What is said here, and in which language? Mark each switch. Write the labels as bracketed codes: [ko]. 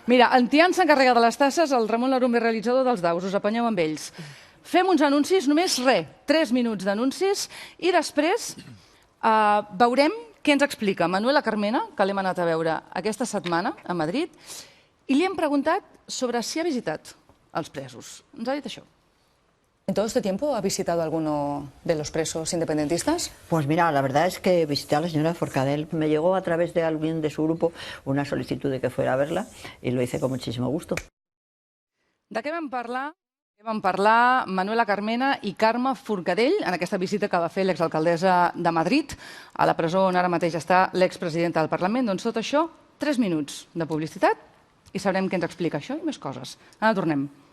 [ca] Mira, en Tian s'encarrega de les tasses, el Ramon Larumbe, realitzador dels daus. Us apanyeu amb ells. Fem uns anuncis, només 3 minuts d'anuncis, i després veurem què ens explica Manuela Carmena, que l'hem anat a veure aquesta setmana a Madrid, i li hem preguntat sobre si ha visitat els presos. Ens ha dit això. [es] ¿En todo este tiempo ha visitado alguno de los presos independentistas? Pues mira, la verdad es que visité a la señora Forcadell. Me llegó a través de alguien de su grupo una solicitud de que fuera a verla y lo hice con muchísimo gusto. [ca] De què vam parlar? Vam parlar Manuela Carmena i Carme Forcadell en aquesta visita que va fer l'exalcaldessa de Madrid a la presó on ara mateix està l'expresidenta del Parlament. Doncs tot això, 3 minuts de publicitat i sabrem què ens explica això i més coses. Ara tornem.